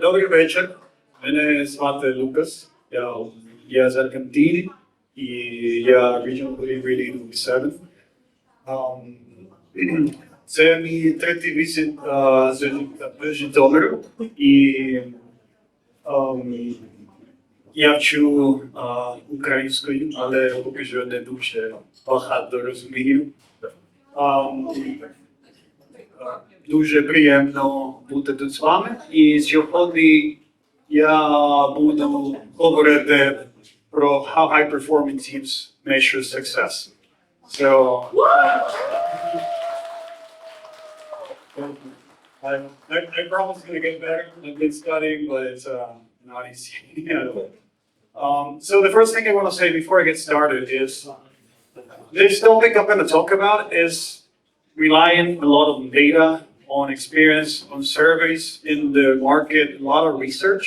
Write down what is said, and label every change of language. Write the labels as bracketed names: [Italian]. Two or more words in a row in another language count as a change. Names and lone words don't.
[Ukrainian] вечір. Мене звати Лукас. Я з Аргентини і я [English] regional lead [Ukrainian] у Viseven. Це мій третій візит з Житомиру. І я вчу українською, але поки що не дуже багато розумію. Дуже приємно бути тут з вами. І сьогодні я буду говорити про [English] how high-performing teams measure success. So, I promise it's going to get better. I've been studying, but it's not easy. So the first thing I want to say before I get started is this topic I'm going to talk about is relying a lot of data, on experience, on surveys in the market, a lot of research.